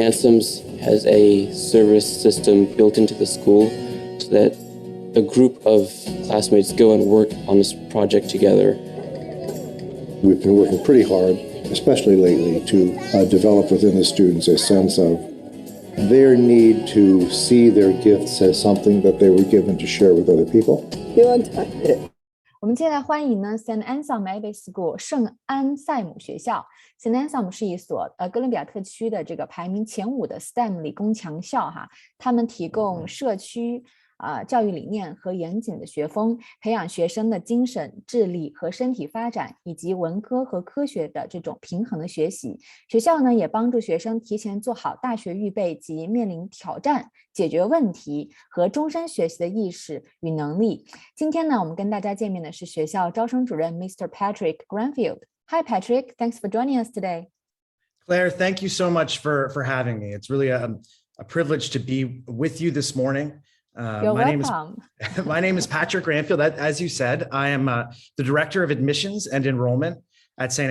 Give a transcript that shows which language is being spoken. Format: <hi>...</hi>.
<en>Anselm's has a service system built into the school so that a group of classmates go and work on this project together. We've been working pretty hard, especially lately, to develop within the students a sense of their need to see their gifts as something that they were given to share with other people.</en> <zh>我们接下来欢迎呢 St. Anselm Abbey School 圣安塞姆学校。</zh> <en>St.</en> <zh>Anselm 是一所哥伦比亚特区的这个排名前5的 STEM 理工强校哈，他们提供社区教育理念和严谨的学风，培养学生的精神、智力和身体发展，以及文科和科学的这种平衡的学习。学校呢也帮助学生提前做好大学预备及面临挑战、解决问题和终身学习的意识与能力。今天呢，我们跟大家见面的是学校招生主任 Mr.</zh> <en>Patrick Granfield。Hi Patrick, thanks for joining us today. Claire, thank you so much for having me. It's really a privilege to be with you this morning. You're welcome. My name is Patrick Granfield. As you said, I am the Director of Admissions and Enrollment at St.</en>